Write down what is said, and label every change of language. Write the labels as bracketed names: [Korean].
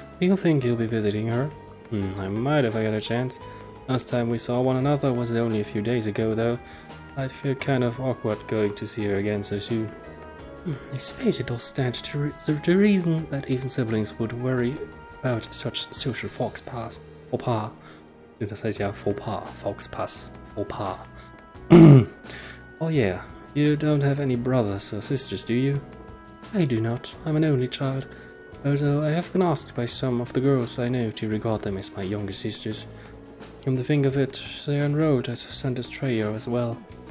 [English] Do you think you'll be visiting her? I might if I get a chance. Last time we saw one another was only a few days ago, though. I'd feel kind of awkward going to see her again so soon. I suppose it does stand to reason that even siblings would worry about such social faux pas. [German] Das heißt ja faux pas, faux pas. [English] Oh yeah, you don't have any brothers or sisters, do you? I do not. I'm an only child. Although I have been asked by some of the girls I know to regard them as my younger sisters. Come to think of it, they are enrolled at Sonderstreyer as well.